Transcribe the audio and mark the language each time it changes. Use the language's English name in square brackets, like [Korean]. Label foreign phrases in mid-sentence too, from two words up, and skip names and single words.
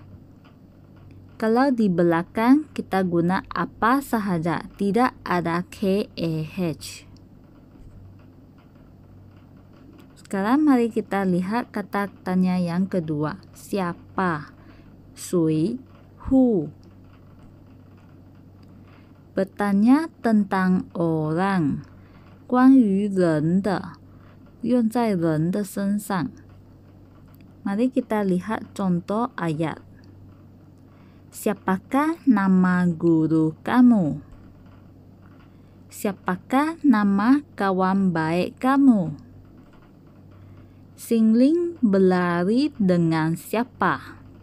[Malay] Kalau di belakang kita guna apa sahaja, tidak ada KAH. Sekarang mari kita lihat kata tanya yang kedua. Siapa? Sui, who. Bertanya tentang orang. [Chinese] 关于人的，用在人的身上。 [Malay] Mari kita lihat contoh ayat. Siapakah nama guru kamu? Siapakah nama kawan baik kamu? Xingling berlari dengan siapa?